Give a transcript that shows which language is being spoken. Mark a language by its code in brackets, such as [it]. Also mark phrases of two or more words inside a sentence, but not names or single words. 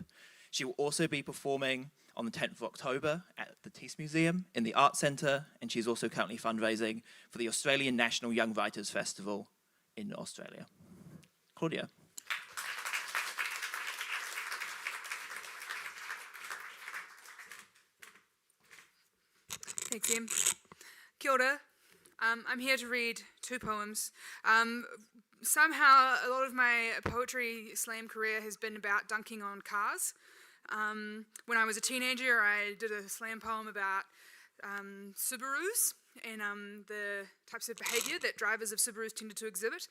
[en] She will also be performing on the 10th of October at the Tees Museum in the Arts Centre, and she's also currently fundraising for the Australian National Young Writers Festival in Australia. Claudia. Thanks, Em. [mi] Kia ora. [en] I'm here to read two poems. Somehow, a lot of my poetry slam career has been about dunking on cars. When I was a teenager, I did a slam poem about Subarus and the types of behaviour that drivers of Subarus tended to exhibit.